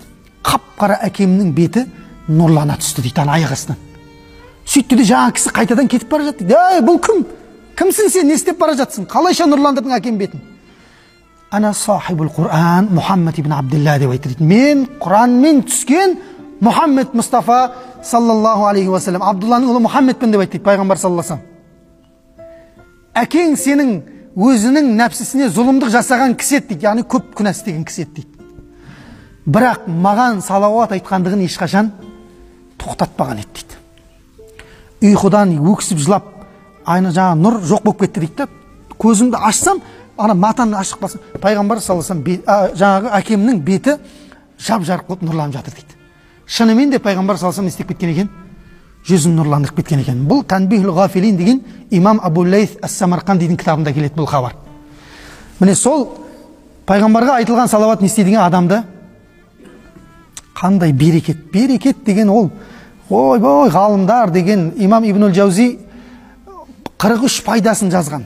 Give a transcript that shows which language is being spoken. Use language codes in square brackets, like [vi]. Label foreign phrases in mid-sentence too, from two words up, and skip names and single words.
[kk] Қап-қара әкемнің беті нұрлана түсті дейді аяқ астынан. Сөйтті де жаңа кісі қайтадан кетіп бара жатты дейді. Бұл кім? Кімсің сен? Не істеп бара жатсың? Қалайша нұрландырдың әкем бетін? Ана сахибул Құран Мұхаммад ибн Абдилла деп айтты дейді. Мен Құранмен түскен Мұхаммед Мұстафа [ar] صلى الله عليه وسلم, [kk] Абдулланың ұлы Мұхаммедпін деп айтты пайғамбар [ar] صلى الله عليه وسلم. [kk] Әкең сенің өзінің нәпсісіне зұлымдық жасаған кісі еді дейді, яғни көп күнә істеген кісі еді дейді. Бірақ маған салауат айтқандығын ешқашан тоқтатпаған еді дейді. Ұйқыдан өксіп жылап, айна жаңа нұр жоқ болып кетті дейді. Көзімді ашсам, ана матаны ашық басым, пайғамбар [ar] صلى الله عليه وسلم [kk] жаңағы әкемнің беті жап-жарық болып нұрланып жатыр дейді. Шынымен де пайғамбар [ar] صلى الله عليه وسلم [kk] істеп кеткен екен, жүзін нұрландырып кеткен екен. Бұл Танбихул ғафилин деген имам Абу Лейс ас-Самарқандидің кітабында келеді бұл хабар. Міне сол пайғамбарға айтылған салауат не істейді деген адамды қандай берекет. Берекет деген ол, ой-бой, ғалымдар деген имам Ибнул Джаузи 43 пайдасын жазған.